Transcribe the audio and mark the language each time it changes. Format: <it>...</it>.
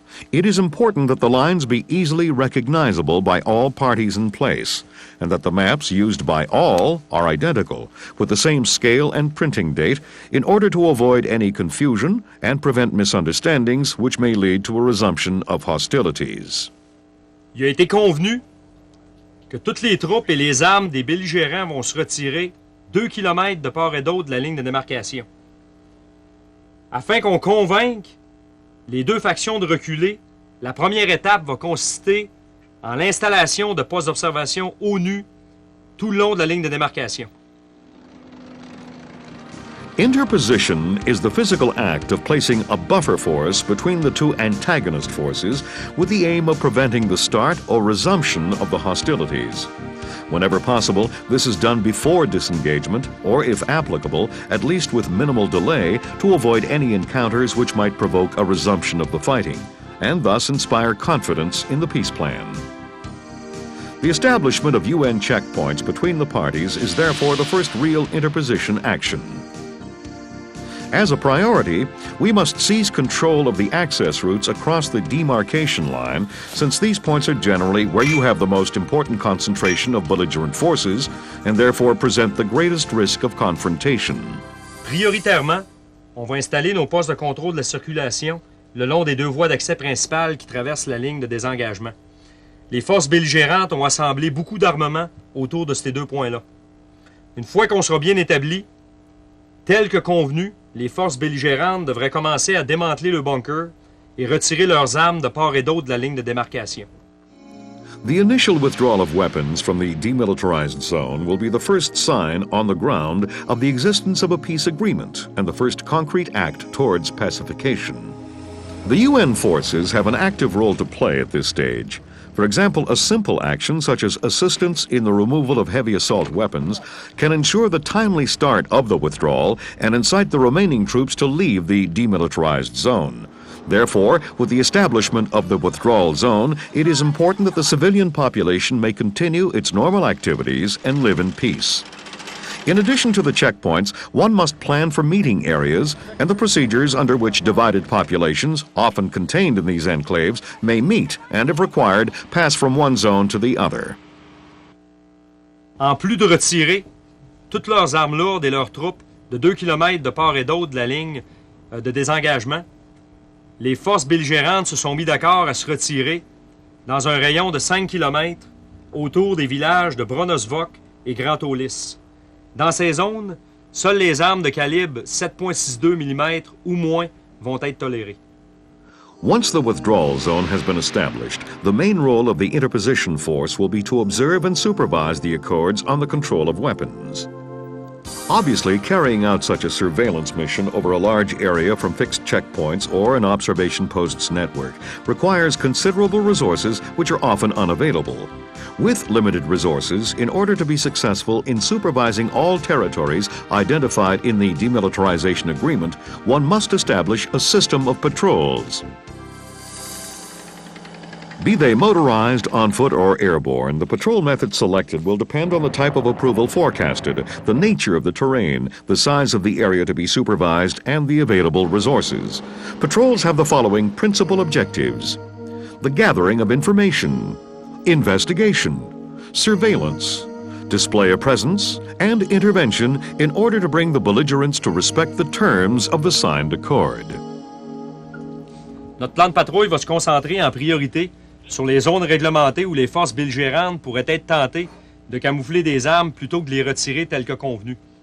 <en>It is important that the lines be easily recognizable by all parties in place, and that the maps used by all are identical, with the same scale and printing date, in order to avoid any confusion and prevent misunderstandings which may lead to a resumption of hostilities.</en> <fr>Il a été convenu que toutes les troupes et les armes des belligérants vont se retirer 2 kilomètres de part et d'autre de la ligne de démarcation. Afin qu'on convainque les deux factions de reculer, la première étape va consister en l'installation de postes d'observation ONU tout le long de la ligne de démarcation.</fr> <en>Interposition is the physical act of placing a buffer force between the two antagonist forces with the aim of preventing the start or resumption of the hostilities. Whenever possible, this is done before disengagement, or if applicable, at least with minimal delay to avoid any encounters which might provoke a resumption of the fighting, and thus inspire confidence in the peace plan. The establishment of UN checkpoints between the parties is therefore the first real interposition action. As a priority, we must seize control of the access routes across the demarcation line, since these points are generally where you have the most important concentration of belligerent forces and therefore present the greatest risk of confrontation.</en> <fr>Prioritairement, on va installer nos postes de contrôle de la circulation le long des deux voies d'accès principales qui traversent la ligne de désengagement. Les forces belligérantes ont assemblé beaucoup d'armements autour de ces deux points-là. Une fois qu'on sera bien établi, tel que convenu, les forces belligérantes devraient commencer à démanteler le bunker et retirer leurs armes de part et d'autre de la ligne de démarcation.</fr> <en>The initial withdrawal of weapons from the demilitarized zone will be the first sign on the ground of the existence of a peace agreement and the first concrete act towards pacification. The UN forces have an active role to play at this stage. For example, a simple action such as assistance in the removal of heavy assault weapons can ensure the timely start of the withdrawal and incite the remaining troops to leave the demilitarized zone. Therefore, with the establishment of the withdrawal zone, it is important that the civilian population may continue its normal activities and live in peace. In addition to the checkpoints, one must plan for meeting areas and the procedures under which divided populations, often contained in these enclaves, may meet and, if required, pass from one zone to the other.</en> <fr>En plus de retirer toutes leurs armes lourdes et leurs troupes de 2 km de part et d'autre de la ligne de désengagement, les forces belligérantes se sont mis d'accord à se retirer dans un rayon de 5 km autour des villages de Bronosvok et Grand Aulis. Dans ces zones, seules les armes de calibre 7,62 mm ou moins vont être tolérées.</fr> <en>Once the withdrawal zone has been established, the main role of the interposition force will be to observe and supervise the accords on the control of weapons. Obviously, carrying out such a surveillance mission over a large area from fixed checkpoints or an observation post's network requires considerable resources which are often unavailable. With limited resources, in order to be successful in supervising all territories identified in the Demilitarization Agreement, one must establish a system of patrols. Be they motorized, on foot, or airborne, the patrol method selected will depend on the type of approval forecasted, the nature of the terrain, the size of the area to be supervised, and the available resources. Patrols have the following principal objectives: the gathering of information, investigation, surveillance, display of presence, and intervention in order to bring the belligerents to respect the terms of the signed accord.</en> <fr>Notre plan de patrouille va se concentrer en priorité sur les zones réglementées où les forces belligérantes pourraient être tentées de camoufler des armes plutôt que de les retirer telles que convenu.</fr>